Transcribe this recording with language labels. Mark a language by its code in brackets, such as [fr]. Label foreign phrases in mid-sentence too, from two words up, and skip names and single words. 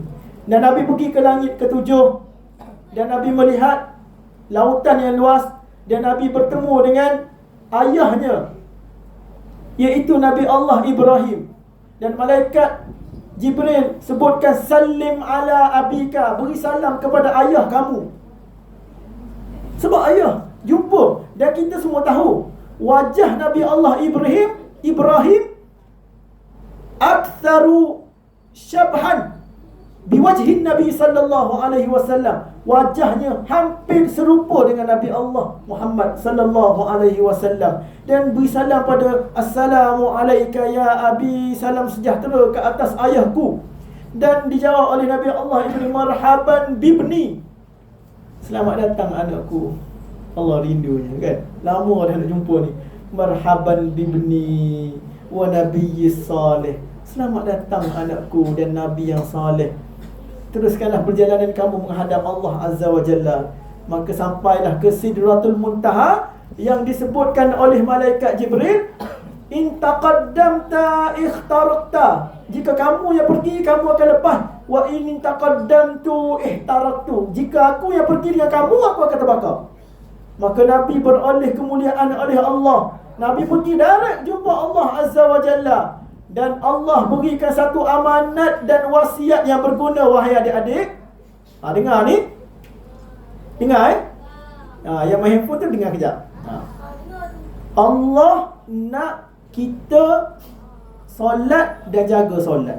[ms] Dan Nabi pergi ke langit ketujuh, dan Nabi melihat lautan yang luas, dan Nabi bertemu dengan ayahnya, iaitu Nabi Allah Ibrahim. Dan malaikat Jibril sebutkan, [ar] سلم على أبيك, [ms] beri salam kepada ayah kamu. Sebab ayah jumpa, dan kita semua tahu wajah Nabi Allah Ibrahim [ar] أكثر شبها بوجه النبي صلى الله عليه وسلم. [ms] Wajahnya hampir serupa dengan Nabi Allah Muhammad [ar] صلى الله عليه وسلم. [ms] Dan beri salam pada, [ar] السلام عليك يا أبي, [ms] salam sejahtera ke atas ayahku. Dan dijawab oleh Nabi Allah Ibrahim, [ar] مرحبا بابني, [ms] Selamat datang anakku. Allah rindunya kan. Lama dah nak jumpa ni. [ar] مرحبا بابني والنبي الصالح. [ms] Selamat datang anakku dan nabi yang saleh. Teruskanlah perjalanan kamu menghadap Allah [ar] عز وجل. [ms] Maka sampailah ke Sidratul Muntaha yang disebutkan oleh malaikat Jibril, [ar] إن تقدمت اخترقت. [ms] Jika kamu yang pergi, kamu akan lepas. [ar] وإن تقدمت احترقت. [ms] Jika aku yang pergi dengan kamu, aku akan terbakar. Maka Nabi beroleh kemuliaan oleh Allah. Nabi pergi direct jumpa Allah [ar] عز وجل. [ms] Dan Allah berikan satu amanat dan wasiat yang berguna, wahai adik-adik. Dengar ni. Dengar yang main handphone tu dengar kejap. Allah nak kita solat dan jaga solat.